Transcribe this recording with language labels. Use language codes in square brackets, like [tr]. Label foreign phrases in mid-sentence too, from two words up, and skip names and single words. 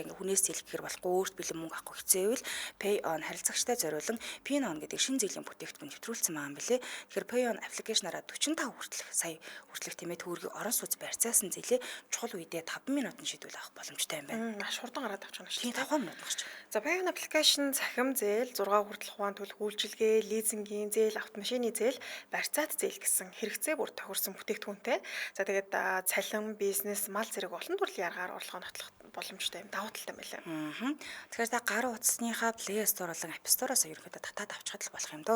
[mn] Яг хүнээс хэлэхээр болохгүй өөрт бэлэн мөнгө авахгүй хэцээвэл Pay on харилцагчтай зориулан Pinon гэдэг шинэ зээлийн бүтээгдэхүүн нэвтрүүлсэн маань билээ. Тэгэхээр Pay on аппликейшнаараа 45 хүртэлх сая хүртэлх тэмээ төгрөгийг орон сууц барьцаасан зээлээ чухал үедээ 5 минутанд шийдвэл авах боломжтой юм байна. Маш хурдан гараад авч байгаа шүү дээ. 5 минут гарч. За Pay on application цахим зээл 6 хүртэлх ухаан төлөх үйлчилгээ, лизингийн зээл, автомашины зээл, барьцаат зээл гэсэн хэрэгцээ бүр тохирсон бүтээгдэхүүнтэй. За тэгээд цалин, бизнес, мал зэрэг олон төрлийн аргаар орлогоо нотлох боломжтой юм. Давуу талтай байлаа. Тэгэхээр та гар утасныхаа Play Store болон App Store-оос ерөнхийдөө татаад авчихад л болох юм дөө.